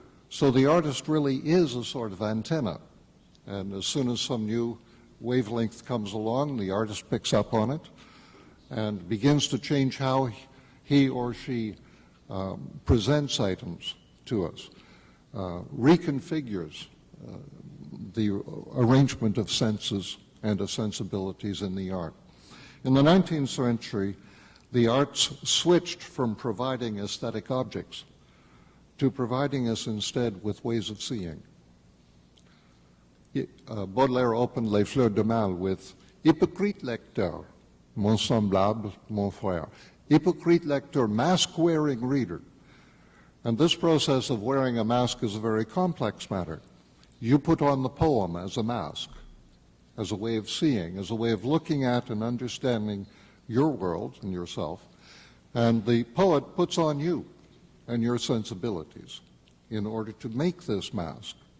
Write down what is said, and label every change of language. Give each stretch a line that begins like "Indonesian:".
English: So the artist really is a sort of antenna. And as soon as some new wavelength comes along, the artist picks up on it and begins to change how he or she presents items to us, reconfigures the arrangement of senses and of sensibilities in the art. In the 19th century, the arts switched from providing aesthetic objects to providing us instead with ways of seeing. Baudelaire opened Les Fleurs de Mal with
French: "Hypocrite lecteur, mon semblable, mon frère." Hypocrite lecteur,
English: mask-wearing reader. And this process of wearing a mask is a very complex matter. You put on the poem as a mask, as a way of seeing, as a way of looking at and understanding your world and yourself, and the poet puts on you and your sensibilities in order to make this mask.